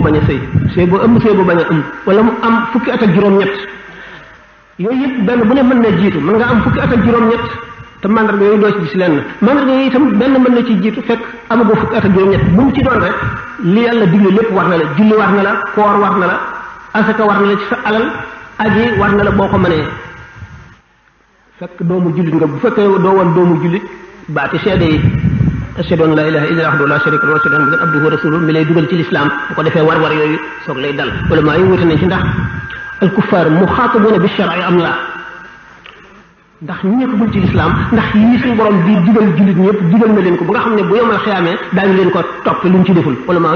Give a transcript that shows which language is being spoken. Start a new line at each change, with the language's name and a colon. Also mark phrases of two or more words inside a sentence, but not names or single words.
Wolof: bañ a sëy see boo ëmb see boo bañ a ëmb wala mu am fukki at ak juróom-ñett yooyu yëpp benn bu ne mën na jiitu mën nga am fukki at ak juróom-ñett te mandarga yooyu doo ci gis lenn mandarga yooyu itam benn mën na ci jiitu fekk amagoo fukki at ak juróom-ñett bu mu ci doon rek li yàlla digle lépp war na la julli war na la koor war na la asaka war na la ci sa alal aji war na la boo ko mënee fekk doomu jullit nga bu fekkee doo woon doomu jullit baati seede yi
Arabic: أشهد أن لا إله إلا الله وحده لا شريك له وأشهد أن محمدا عبده ورسوله
Wolof: mi lay dugal ci lislaam bu ko defee war-war yooyu soog lay dal wala maa yi wute nañ ci ndax
Arabic: الكفار مخاطبون بالشرع
Wolof: am la ndax ñu nekkagul ci lislaam ndax yi suñu borom di digal jullit ñëpp digal na leen ko ba nga xam ne bu yomal xiyaamee daañu leen ko topp luñ ci deful wala maa